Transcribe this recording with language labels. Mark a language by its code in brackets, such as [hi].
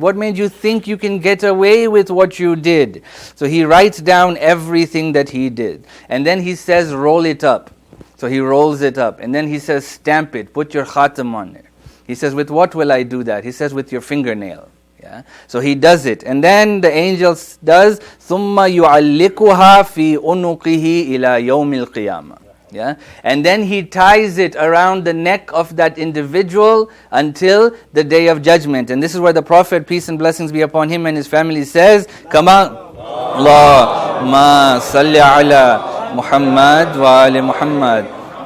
[en] What made you think you can get away with what you did? So he writes down everything that he did. And then he says, roll it up. So he rolls it up. And then he says, stamp it. Put your khatam on it. He says, with what will I do that? He says, with your fingernail. Yeah. So he does it. And then the angel does, [ar] ثُمَّ يُعَلِّقُهَا فِي أُنُقِهِ إِلَى يَوْمِ الْقِيَامَةِ. [en] Yeah? And then he ties it around the neck of that individual until the day of judgment. And this is where the Prophet, peace and blessings be upon him and his family, says, come on, [ar] Allahumma salli ala Muhammad wa ali Muhammad.